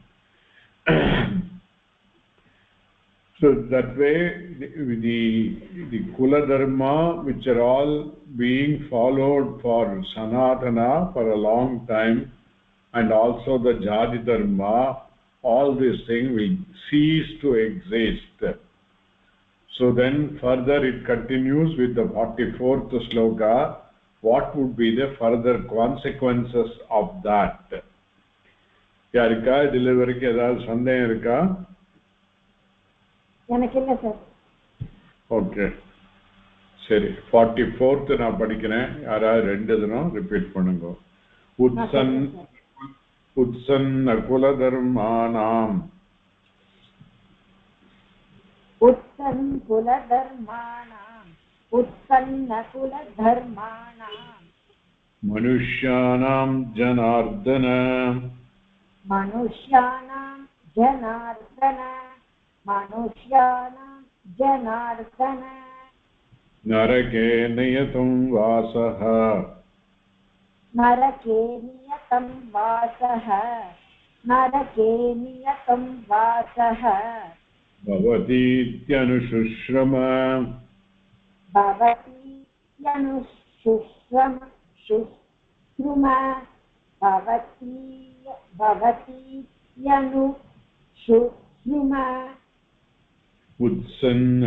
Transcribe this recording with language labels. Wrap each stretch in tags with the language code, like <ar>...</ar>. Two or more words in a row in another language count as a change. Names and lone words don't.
<en>So that way the</en> <sa>कुल धर्म,</sa> <en>which are all being followed for sanatana for a long time, and also the</en> <sa>जाति धर्म,</sa> <en>all these things will cease to exist. So then further it continues with the 44th sloka. What would be the further consequences of that?</en> <ta>யாரிகா டெலிவரி கே எதாவது சந்தேகம் இருக்கா? எனக்கு இல்ல சார். ஓகே, சரி. 44th நான் படிக்கிறேன், யாராவது ரெண்டு தினம் ரிப்பீட் பண்ணுங்க.</ta> <sa>उत्सन्न कुलधर्माणां मनुष्याणां जनार्दन नरके नियतं वासः भवतीत्यनुशुश्रम उत्सन्न</sa>